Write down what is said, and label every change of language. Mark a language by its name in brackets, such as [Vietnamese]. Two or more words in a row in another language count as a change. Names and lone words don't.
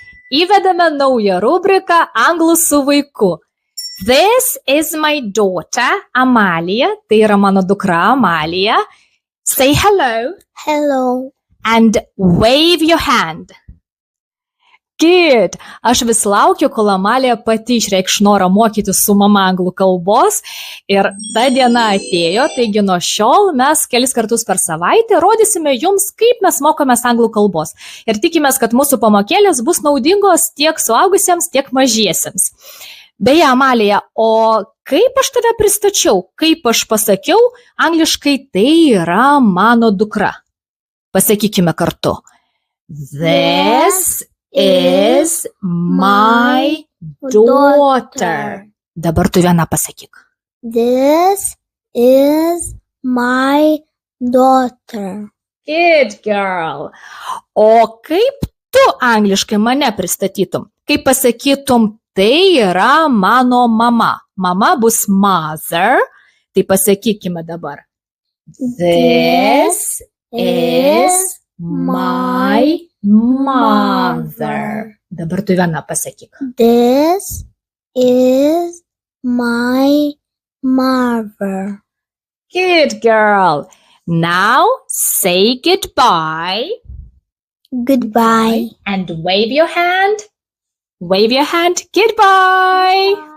[Lithuanian] Įvedame naują rubriką Anglų su vaiku. [English] This is my daughter, Amalija. [Lithuanian] Tai yra mano dukra Amalija. [English] Say hello. Hello. And wave your hand. Good. [Lithuanian] Aš vis laukiu, kol Amalija pati išreikš norą mokytis su mama anglų kalbos. Ir ta diena atėjo, taigi nuo šiol mes kelis kartus per savaitę rodysime jums, kaip mes mokomės anglų kalbos. Ir tikimės, kad mūsų pamokėlės bus naudingos tiek suaugusiems, tiek mažiesiems. Beje, Amalija, o kaip aš tave pristačiau, kaip aš pasakiau, angliškai tai yra mano dukra. Pasakykime kartu. [English] This is my daughter. [Lithuanian] Dabar tu viena pasakyk. [English] This is my daughter. Good girl. [Lithuanian] O kaip tu angliškai mane pristatytum? Kaip pasakytum, tai yra mano mama. Mama bus mother. Tai pasakykime dabar. [English] This is my mother. [Lithuanian] Dabar tu viena pasakyk. [English] This is my mother. Good girl. Now say goodbye. Goodbye. And wave your hand. Wave your hand. Goodbye.